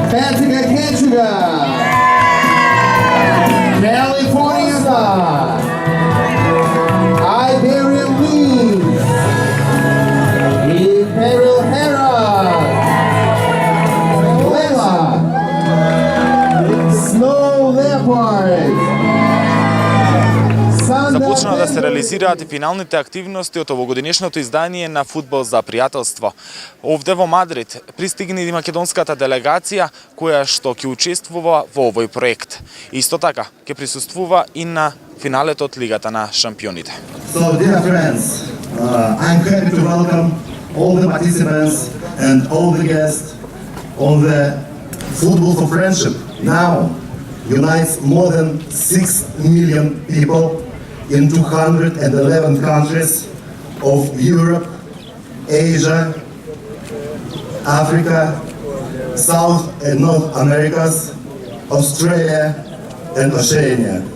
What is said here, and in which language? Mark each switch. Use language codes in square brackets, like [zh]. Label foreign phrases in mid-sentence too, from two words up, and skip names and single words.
[mk] Atlantica Ketchuga, California Star, Iberian Wings, Imperial Herald, Lela, Snow Leopard. Започна да се реализираат и финалните активности од овогодишното издание на Фудбал за пријателство. Овде во Мадрид пристигна и македонската делегација која што ќе учествува во овој проект. Исто така ќе присуствува и на финалето од Лигата на шампионите. [en] So dear friends, I'm happy to welcome all the participants and all the guests on the Football for Friendship. Now unites more than 6 million people in 211 countries of Europe, Asia, Africa, South and North Americas, Australia and Oceania.